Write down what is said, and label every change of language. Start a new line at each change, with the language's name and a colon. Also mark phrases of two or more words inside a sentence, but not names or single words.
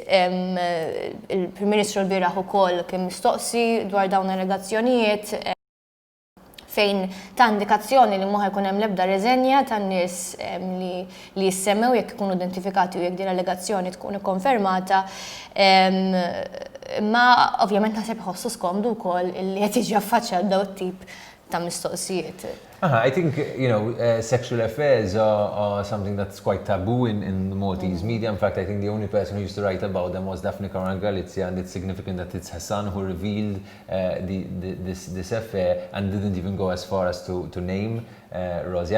Maltese: Il-Prim Ministru l-bieraħ ukoll kien mistoqsi dwar dawn allegazzjonijiet fejn ta' indikazzjoni li ma jkun hemm l-ebda reżenja tan-nies li jissemmew jekk ikunu identifikati u jekk din allegazzjoni tkun ikkonfermata. Ma ovvjament naħseb ħossu skomdu wkoll li qed jiġi affaċċjat dawn it-tip ta' mistoqsijiet.
English: I think, sexual affairs are something that's quite taboo in the Maltese media. In fact, I think the only person who used to write about them was Daphne Caruana Galizia, and it's significant that it's her son who revealed this affair and didn't even go as far as to name Rosianne.